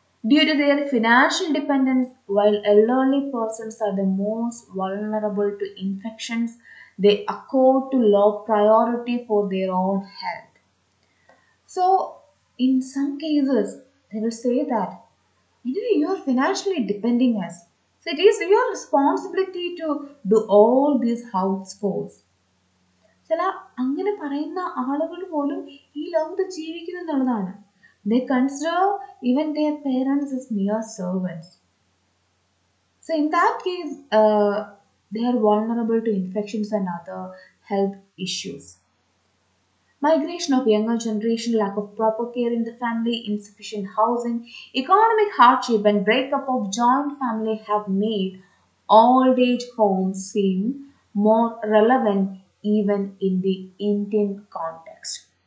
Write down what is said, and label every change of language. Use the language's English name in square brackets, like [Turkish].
[English] Due to their financial dependence, while elderly persons are the most vulnerable to infections, they accord to low priority for their own health. So in some cases, they will say that, you are financially depending us. So it is your responsibility to do all these house chores. [Malayalam] ചില അങ്ങനെ പറയുന്ന ആളുകൾ പോലും ഈ ലോകത്ത് ജീവിക്കുന്നു എന്നുള്ളതാണ്. [English] They consider even their parents as mere servants. So in that case, they are vulnerable to infections and other health issues. Migration of younger generation, lack of proper care in the family, insufficient housing, economic hardship, and breakup of joint family have made old age homes seem more relevant even in the Indian context.